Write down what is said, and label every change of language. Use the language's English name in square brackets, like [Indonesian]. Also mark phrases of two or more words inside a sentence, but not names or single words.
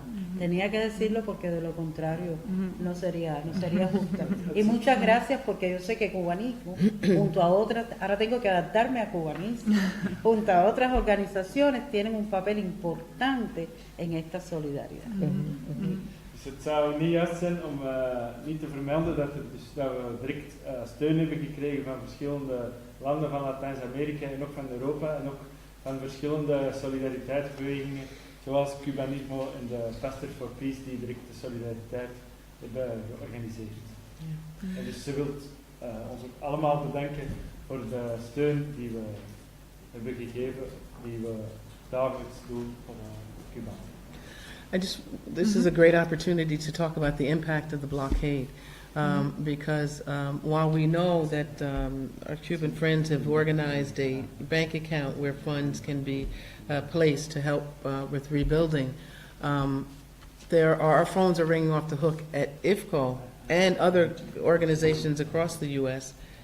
[Spanish] Tenía que decirlo porque de lo contrario no sería justo. Y muchas gracias porque yo sé que Cubanismo, junto a otras, ahora tengo que adaptarme a Cubanismo, junto a otras organizaciones, tienen un papel importante en esta solidaridad. [Dutch] Dus het zou niet juist zijn om niet te vermelden dat we direct steun hebben gekregen van verschillende landen van Latijns-Amerika en ook van Europa en ook van verschillende solidariteitsbewegingen zoals Cubanismo en de Pastors for Peace die direct de solidariteit hebben georganiseerd. En dus ze wil ons ook allemaal bedanken voor de steun die we hebben gegeven, die we dagelijks doen voor Cuba. [English] This is a great opportunity to talk about the impact of the blockade, because while we know that our Cuban friends have organized a bank account where funds can be placed to help with rebuilding, our phones are ringing off the hook at IFCO and other organizations across the U.S.